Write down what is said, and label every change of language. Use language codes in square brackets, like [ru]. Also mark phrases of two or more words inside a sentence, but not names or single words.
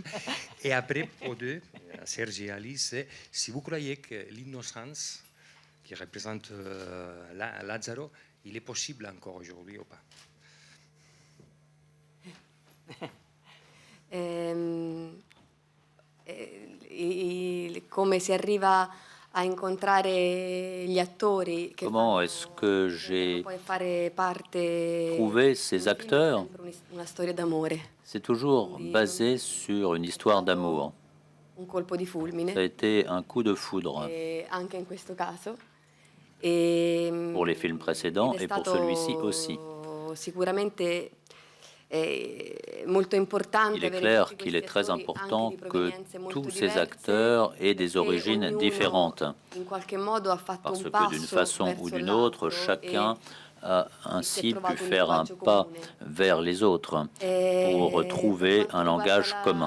[fr] Et après, aux deux, Sergi et Alice, si vous croyez que l'innocence qui représente Lazzaro, il est possible encore aujourd'hui ou pas? [it] come si arriva a incontrare gli attori che [fr] Comment est-ce que j'ai [it] poi fare parte [fr] trouvé ces acteurs? [it] una storia d'amore, [fr] C'est toujours basé sur une histoire d'amour. [it] un colpo di fulmine, [fr] Ça a été un coup de foudre [it] anche in questo caso. [fr] pour les films précédents et pour celui-ci aussi. [it] Sicuramente molto importante. [fr] Il est clair qu'il est très important que tous ces acteurs aient des origines différentes, parce que d'une façon ou d'une autre, chacun a ainsi pu faire un pas vers les autres pour retrouver un langage commun.